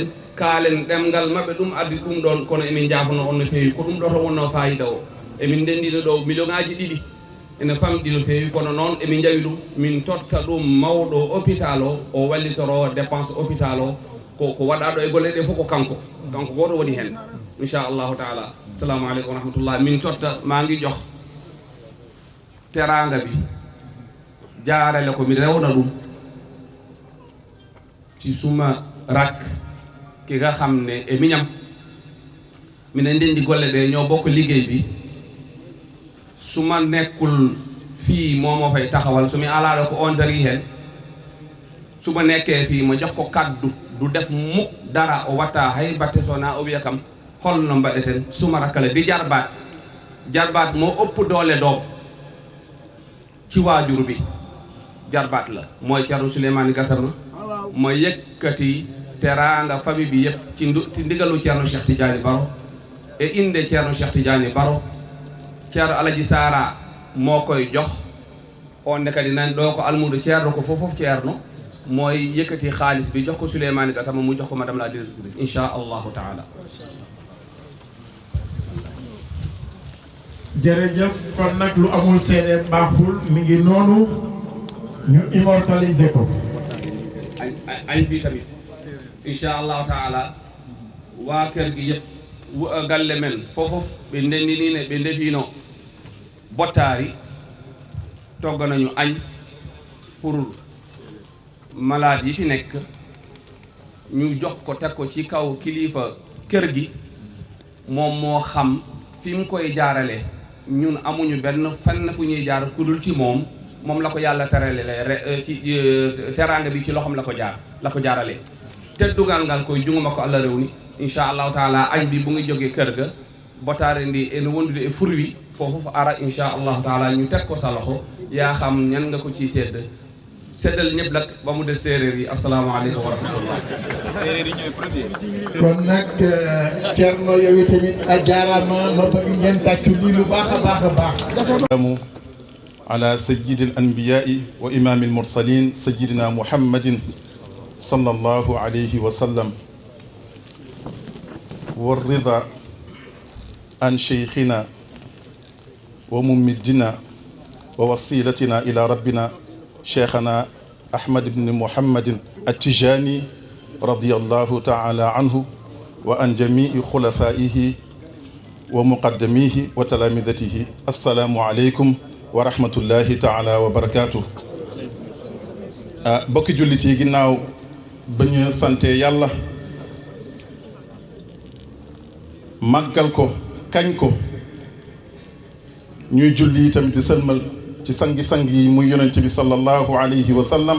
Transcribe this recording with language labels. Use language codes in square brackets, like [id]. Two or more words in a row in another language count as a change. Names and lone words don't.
[ff] kaalen ɗemgal mabɓe ɗum addi ɗum ɗon kono emin jaafono on no feewi ko ɗum ɗo to wonno fayida o emin ndendino ɗo million ngaji ɗiɗi ene famɗi no feewi kono noon emin jawi ɗum min totta ɗum mawɗo hôpital o wallitoro dépense hôpital o ko waɗaɗo e golle ɗe fof ko kanko goto woni hen [ar] إن شاء الله تعالى السلام عليكم ورحمة الله [ff] min totta [wo] magi jox teranga bi jaarale [ff] ko mi rewna ɗum [wo] ci suma rak ki nga xam ne [ff] e miñam minen ndendi golle ɗe [wo] ñoo bokk liggéey bi suma nekkul fii moomo fay taxawal [ff] sumi alaɗo ko on dari hen [wo] suma nekkee fii ma jox ko kaddu du def mukk dara [ff] o watta hay batte sona o wiya kam holno mbaɗeten suma [wo] rakkale di jarbaat moo ëpp doole doom ci waajur bi jarbaat la mooy Ceerno Souleymani Gassama ma yëkkati teraanga famille bi yëpp ci ndigalu Ceerno Cheikh Tidiane Baro e inde Ceerno Cheikh Tidiane Baro Ceerno Alaji Sara moo koy jox [ff] on ne kadi nan ɗo ko almudo [wo] ceerno ko fof ceerno mooy yëkkati xaalis bi jox ko Souleymani Gassama mu jox ko [fr] madame la directrice [ar] إن شاء الله تعالى [wo] jërëjëf kon nag lu amul seede baaxul mi ngi noonu ñu immortaliser ko añ bi tamit [ar] إن شاء الله تعالى [wo] waa kër gi yëpp [ff] galle men fofof ɓe ndendinine ɓe ndefino bottaari [wo] togga nañu añ [fr] pour malade [wo] yi fi nekk ñu jox ko teg ko ci kaw kilifa kër gi moom moo xam fi mu koy jaarale ñun amuñu benn fenn fu ñuy jaar ku dul ci moom la ko yàlla terale ci teraanga bi ci loxoom la ko jaarale [ff] teddugal ngal koye junguma ko Allah rewni [ar] إن شاء الله تعالى [wo] añ bi bu ngi jógee kër ga [ff] botaare ndi ene wondude e fur [wo] wi foofu ara [ar] إن شاء الله تعالى [wo] ñu teg ko sa loxo yaa xam ñan nga ko ci seddal ñëpp nag ba mu des séeréer yi [ar] السلام عليكم ورحمة الله [wo] séeréer yi ñooy premier kon nag Thierno yow tamit a jaarama ma bëgg ngeen tàccu lii lu baax a baax [ar] على سيد الأنبياء وإمام المرسلين سيدنا محمد صلى الله عليه وسلم والرضا عن شيخنا وممدنا ووسيلتنا إلى ربنا شيخنا أحمد بن محمد التجاني رضي الله تعالى عنه وعن جميع خلفائه ومقدميه وتلامذته السلام عليكم ورحمة الله تعالى وبركاته [wo] bokki jullit yi ginnaaw ba ñu sante yàlla màggal ko kañ ko ñuy julli itam di sëlmal ci sangi-sang yi muy yonent bi [ar] صلى الله عليه وسلم